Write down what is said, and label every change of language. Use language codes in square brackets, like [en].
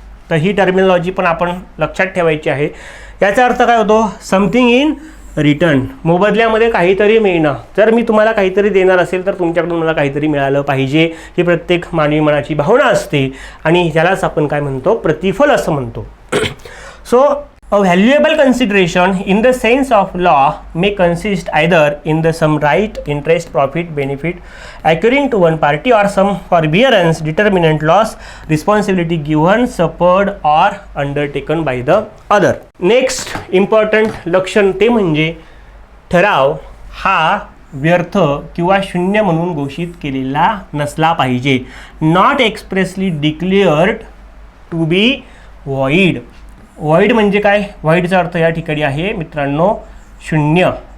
[mr] तर ही टर्मिनॉलॉजी पण आपण लक्षात ठेवायची आहे. याचा अर्थ काय होतो, [en] something in return, [mr] मोबदल्यामध्ये काहीतरी मिळणं. जर मी तुम्हाला काहीतरी देणार असेल तर तुमच्याकडून मला काहीतरी मिळालं पाहिजे, ही प्रत्येक मानवी मनाची भावना असते आणि यालाच आपण काय म्हणतो, प्रतिफल असं म्हणतो. [en] So a valuable consideration in the sense of law may consist either in the some right, interest, profit, benefit accruing to one party or some forbearance, determinant, loss, responsibility given, suffered or undertaken by the other. Next important [mr] लक्षण ते म्हणजे ठराव हा व्यर्थ किंवा शून्य म्हणून घोषित केलेला नसला पाहिजे. [en] Not expressly declared to be void. [mr] Void म्हणजे काय, वॉइडचा अर्थ या ठिकाणी आहे मित्रांनो शून्य.